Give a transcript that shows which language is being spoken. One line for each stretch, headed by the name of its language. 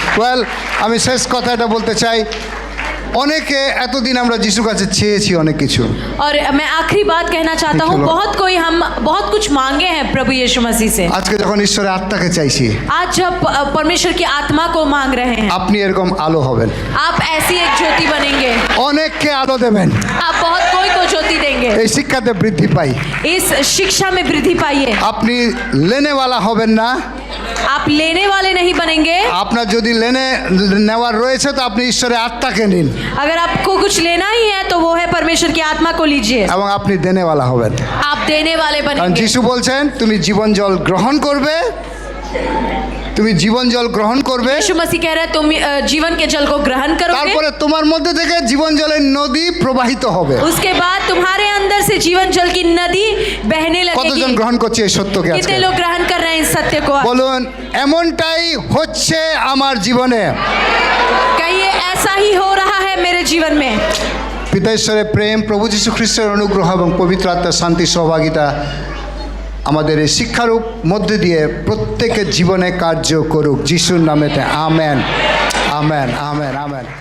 Bangla: Well, আমি শেষ কথাটা বলতে চাই, অনেকে এতদিন আমরা যিশুর কাছে চেয়েছি অনেক কিছু।
Hindi: और मैं आखिरी बात कहना चाहता हूँ, देखिए लोग। हम बहुत कुछ मांगे हैं प्रभु यीशु मसीह से।
Bangla: আজকে যখন ঈশ্বরের আত্মাকে চাইছি,
Hindi: आज जब परमेश्वर की आत्मा को मांग रहे हैं,
Bangla: আপনি এরকম আলো হবেন,
Hindi: आप ऐसी एक ज्योति बनेंगे।
Bangla: অনেককে আলো দেবেন।
Hindi: आप बहुत कोई को ज्योति देंगे।
Bangla: এই শিক্ষাতে বৃদ্ধি পাই।
Hindi: इस शिक्षा में वृद्धि पाइए।
Bangla: আপনি
Hindi: লেনেওয়ালা
Bangla: হবেন না।
Hindi: आप लेने वाले नहीं बनेंगे।
Bangla: আপনার যদি নেওয়ার রয়েছে তো আপনি ঈশ্বরের আত্মাকে নিন
Hindi: अगर आपको कुछ लेना ही है तो वो है परमेश्वर की आत्मा को लीजिए।
Bangla: এবং আপনি
Hindi: দেনেওয়ালা
Bangla: হবেন।
Hindi: आप देने वाले
Bangla: কারণ
Hindi: बनेंगे।
Bangla: যিশু বলছেন তুমি জীবন জল গ্রহণ করবে, তুমি জীবন জল গ্রহণ করবে,
Hindi: यीशु मसीह कह रहे हैं तुम जीवन के जल को ग्रहण करोगे,
Bangla: তারপরে তোমার মধ্যে থেকে জীবন জলের নদী প্রবাহিত হবে।
Hindi: उसके बाद तुम्हारे अंदर से जीवन जल की नदी बहने
Bangla: কতজন
Hindi: लगेगी।
Bangla: গ্রহণ করছে এই সত্যকে আজকে?
Hindi: कितने लोग ग्रहण कर रहे हैं इस सत्य को?
Bangla: বলুন, এমনটাই হচ্ছে আমার জীবনে।
Hindi: कहिए ऐसा ही हो रहा है मेरे जीवन में।
Bangla: পিতা ঈশ্বরের প্রেম, প্রভু যীশু খ্রিস্টের অনুগ্রহ এবং পবিত্র আত্মার শান্তি সহভাগিতা আমাদের এই শিক্ষার মধ্যে দিয়ে প্রত্যেকের জীবনে কার্য করুক যিশুর নামেতে। Amen, amen, amen, amen.